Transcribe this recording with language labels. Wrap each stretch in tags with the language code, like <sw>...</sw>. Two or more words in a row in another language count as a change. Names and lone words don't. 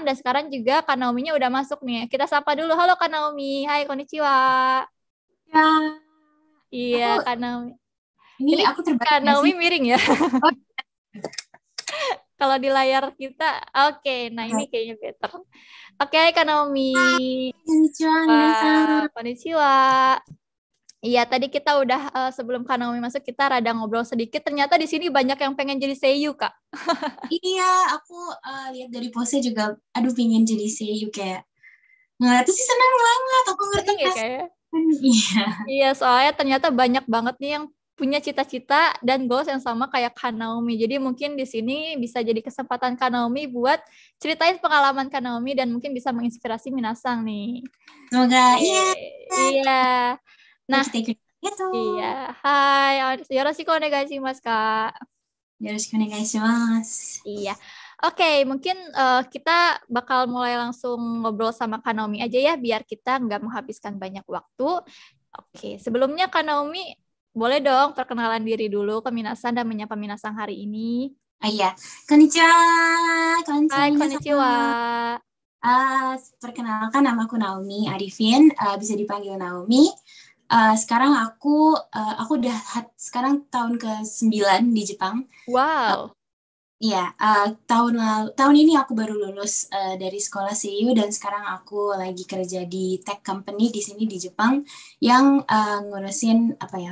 <id>Dan sekarang juga Kak Naomi-nya udah masuk nih. Kita sapa dulu. Halo Kak Naomi. Hai, konnichiwa. Ya, Iya, aku Kak Naomi. Ini Ini aku terbaik Kak nggak Naomi sih? miring ya. Oh, Kalau di layar kita, oke. Nah ini oke. kayaknya better. Oke, Kak Naomi. Konnichiwa, Wah, minasan. konnichiwa. Iya, tadi kita udah sebelum Kak Naomi masuk kita rada ngobrol sedikit. Ternyata di sini banyak yang pengen jadi seiyu, Kak. Iya, aku lihat dari postnya juga, aduh pingin jadi seiyu kayak ngeliat tuh sih seneng banget. Aku ngerti Seneng ya, Kak ya? perasaan. Iya, Iya, soalnya ternyata banyak banget nih yang punya cita-cita dan goals yang sama kayak Kak Naomi. Jadi mungkin di sini bisa jadi kesempatan Kak Naomi buat ceritain pengalaman Kak Naomi dan mungkin bisa menginspirasi Minasang nih. semoga Oke, iya. iya. Ya Nah, kita ikut itu. iya. Hai,</id> <ja>よろしくお願いします, Kak. よろしくお願いします.</ja> <id>Iya. Oke, mungkin kita bakal mulai langsung ngobrol sama Kak Naomi aja ya, biar kita nggak menghabiskan banyak waktu. Oke, sebelumnya Kak Naomi, boleh dong perkenalan diri dulu ke Minasan dan menyapa Minasang hari ini. Ah iya,</id> <ja>こんにちは、こんにちは Hai, minasan. konnichiwa.</ja> <id>Perkenalkan nama aku Naomi Arifin, bisa dipanggil Naomi. Sekarang aku udah sekarang tahun ke-9 di Jepang. Wow. Iya, tahun ini aku baru lulus dari sekolah CU dan sekarang aku lagi kerja di</id> <en>tech company</en> <id>di sini di Jepang yang ngurusin apa ya?</id>